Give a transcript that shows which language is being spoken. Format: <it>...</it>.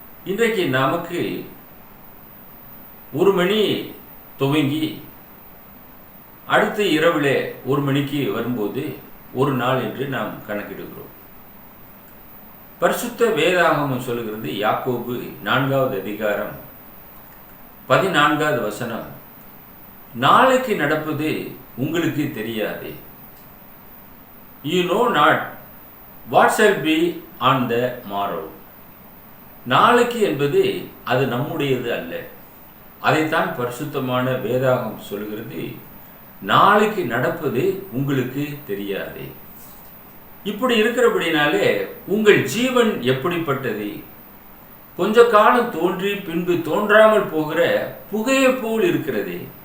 <ta>இன்றைக்கு நமக்கு 1 மணி துவங்கி அடுத்த இரவிலே 1 மணிக்கு வரும்போது ஒரு நாள் என்று நாம் கணக்கிடுகிறோம். பரிசுத்த வேதாகமம் சொல்லுகிறது, யாக்கோபு 4வது அதிகாரம் 14வது வசனம், நாளைக்கு நடப்பது உங்களுக்கு தெரியாது.</ta> <en>You know not what shall be on the morrow.</en> <ta>நாளைக்கு என்பது அது நம்முடையது அல்ல. அதைத்தான் பரிசுத்தமான வேதாகம் சொல்கிறது, நாளைக்கு நடப்பது உங்களுக்கு தெரியாது. இப்படி இருக்கிறபடினாலே உங்கள் ஜீவன் எப்படிப்பட்டது? கொஞ்ச காலம் தோன்றி பின்பு தோன்றாமல் போகிற புகையை போல் இருக்கிறது.</ta>